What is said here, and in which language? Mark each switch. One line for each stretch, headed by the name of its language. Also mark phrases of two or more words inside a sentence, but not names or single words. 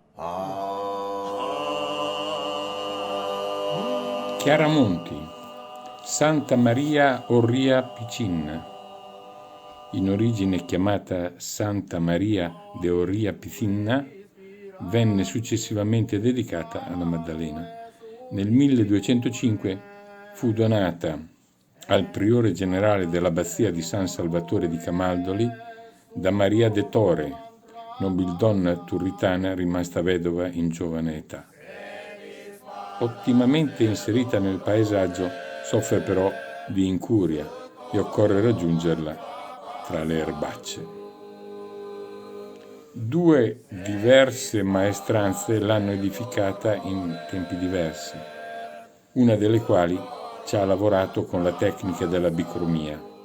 Italian: Chiaramonti, Santa Maria Orria Piccinna, in origine chiamata Santa Maria de Orria Piccinna, venne successivamente dedicata alla Maddalena. Nel 1205 fu donata al priore generale dell'abbazia di San Salvatore di Camaldoli da Maria de Tore, nobildonna turritana rimasta vedova in giovane età. Ottimamente inserita nel paesaggio, soffre però di incuria e occorre raggiungerla tra le erbacce. Due diverse maestranze l'hanno edificata in tempi diversi, una delle quali ci ha lavorato con la tecnica della bicromia.